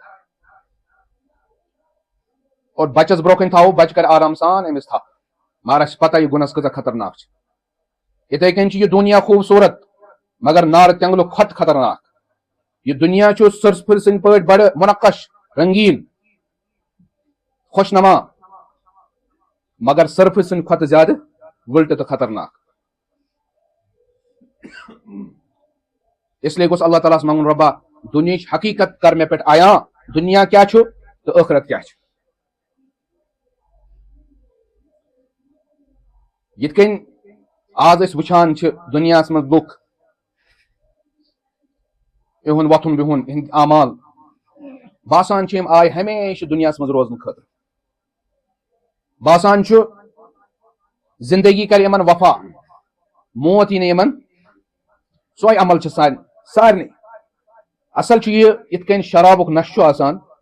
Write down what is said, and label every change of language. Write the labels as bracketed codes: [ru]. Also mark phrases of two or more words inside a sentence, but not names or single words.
[ks] اور بچس برونٛہہ کَنہِ تھاوو بچہِ کرِ آرام سان أمِس تھپھ مگر اَسہِ چھِ پتہ یہِ گُنس کۭژاہ خطرناک چھِ یِتھے کٔنۍ چھِ یہِ دُنیا خوٗبصوٗرت مگر نارٕ تیٚنگلہٕ کھۄتہٕ خطرناک یہ دنیا چھُ سٕرسپھٕر سٕنٛدۍ پٲٹھۍ بڑٕ منقش رنگیٖن خوش نما مگر سرفہٕ سٕنٛدۍ کھۄتہٕ زیادٕ وٕلٹہٕ تہٕ خطرناک [ur] اس لیے [ks] گوٚژھ اللہ تعالیٰ ہس منگُن رۄبا دُنیہٕچ حقیقت کر مےٚ پٮ۪ٹھ عیاں دُنیا کیٛاہ چھُ تہٕ ٲخرت کیٛاہ چھُ یِتھ کٔنۍ آز أسۍ وٕچھان چھِ دُنیاہس منٛز لُکھ یِہُنٛد وۄتھُن بِہُن یِہٕنٛدۍ اعمال باسان چھِ یِم آیہِ ہمیشہٕ دُنیاہس منٛز روزنہٕ خٲطرٕ باسان چھُ زندگی کرِ یِمن وفا موت یی نہٕ یِمن سۄے عمل چھِ سارنٕے اصل چھُ یہِ یِتھ کٔنۍ شرابُک نشہٕ چھُ آسان